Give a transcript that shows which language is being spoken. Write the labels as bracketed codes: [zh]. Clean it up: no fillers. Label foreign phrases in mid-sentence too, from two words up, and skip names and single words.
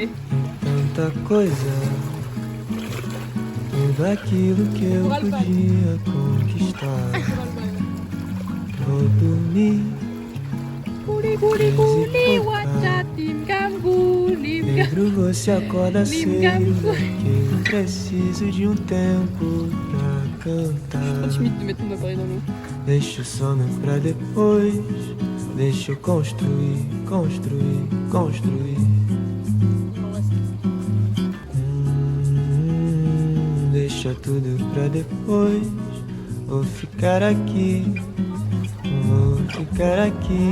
[pt] em tanta coisa, tudo aquilo que eu podia conquistar. Vou dormir, Pedro, você acorda cedo, que eu preciso de tempo pra cantar. [fr] Timide de mettre mon appareil dans l'eau. [pt] Deixa o sono pra depois, deixa eu construir, construir, construir. Deixa tudo pra depois, vou ficar aqui, vou ficar aqui.